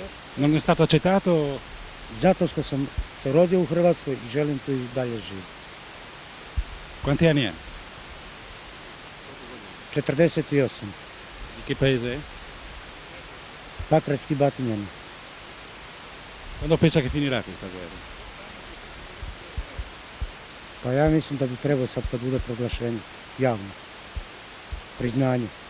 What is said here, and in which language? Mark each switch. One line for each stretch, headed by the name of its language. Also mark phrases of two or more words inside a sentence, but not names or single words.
Italian: Non è stato accettato?
Croatian: Zato što sam se rodio u Hrvatskoj i želim tu i dalje živjeti.
Italian: Quanti anni ha? 48. Di che paese è? Pakrački Batinjani. Quando pensa che finirà questa guerra?
Croatian: Pa ja mislim da bi trebao sad kad bude proglašenje, javno, priznanje.